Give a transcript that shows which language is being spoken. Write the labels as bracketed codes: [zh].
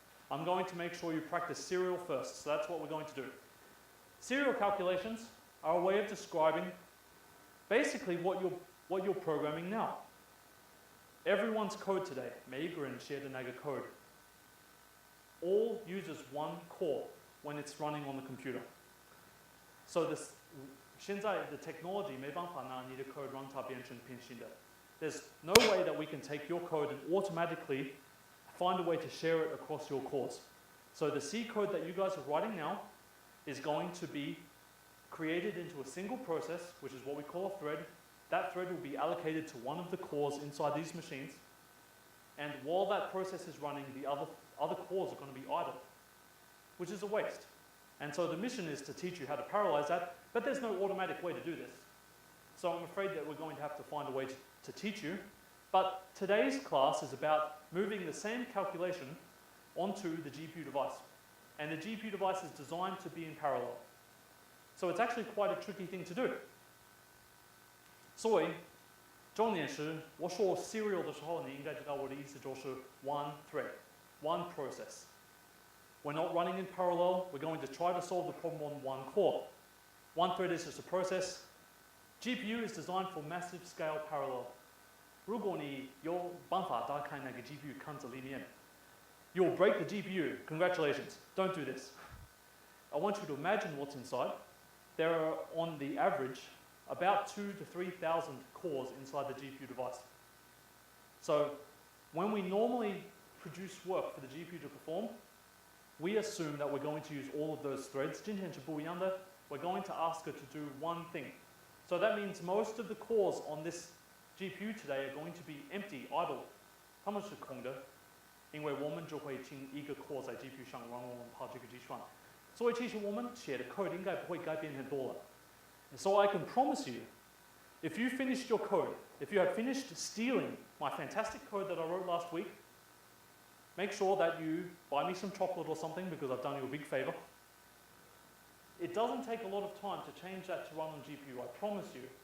[en] I'm going to make sure you practice serial first, so that's what we're going to do. Serial calculations are a way of describing basically what you're programming now. Everyone's code today, [zh] 每一个人写的那个 [en] code, all uses one core when it's running on the computer. So this [zh] 现在的 technology 没办法拿你的 code 让它变成平行的。 [en] There's no way that we can take your code and automatically find a way to share it across your cores. So the C code that you guys are writing now is going to be created into a single process, which is what we call a thread. That thread will be allocated to one of the cores inside these machines. And while that process is running, the other cores are going to be idle, which is a waste. And so the mission is to teach you how to parallelize that, but there's no automatic way to do this. So I'm afraid that we're going to have to find a way to teach you. But today's class is about moving the same calculation onto the GPU device. And the GPU device is designed to be in parallel. So it's actually quite a tricky thing to do. [zh] 所以重点是我说 serial 的时候，你应该知道我的意思就是 [en] one thread, one process. We're not running in parallel. We're going to try to solve the problem on one core. One thread is just a process. GPU is designed for massive scale parallel. [zh] 如果你有办法打开那个 GPU 看着里面 [en] you'll break the GPU. Congratulations. Don't do this. I want you to imagine what's inside. There are, on the average, about 2,000 to 3,000 cores inside the GPU device. So when we normally produce work for the GPU to perform, we assume that we're going to use all of those threads. [zh] 今天是不一样的. [en] We're going to ask it to do one thing. So that means most of the cores on this GPU today are going to be empty, idle. [zh] 它们是空的，因为我们就会请一个 core 在 GPU 上，然后我们跑这个计算。所以其实我们写的 code 应该不会改变很多了。 [en] So I can promise you, if you finished your code, if you have finished stealing my fantastic code that I wrote last week, make sure that you buy me some chocolate or something because I've done you a big favor. It doesn't take a lot of time to change that to run on GPU, I promise you.